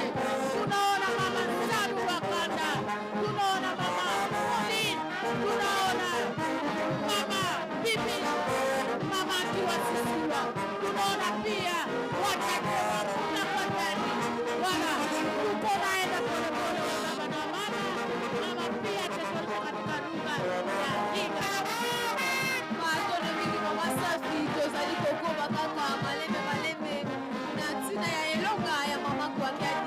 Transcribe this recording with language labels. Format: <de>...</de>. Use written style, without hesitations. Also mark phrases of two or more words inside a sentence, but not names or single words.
<sw>Tunaona mama Salu Wakanda, tunaona mama Pauline, tunaona mama Bibi, mama Tiwa Sisula, tunaona pia watate wa Mbuta kwa Jadi. Wala tuko naenda pole pole wa baba na mama pia tetoka katika lugha ya Kinga.</sw> <ln>Matone mingi mama safi tozali kokoba kaka malembe na ntina ya elonga ya mama kwa Jadi.</ln>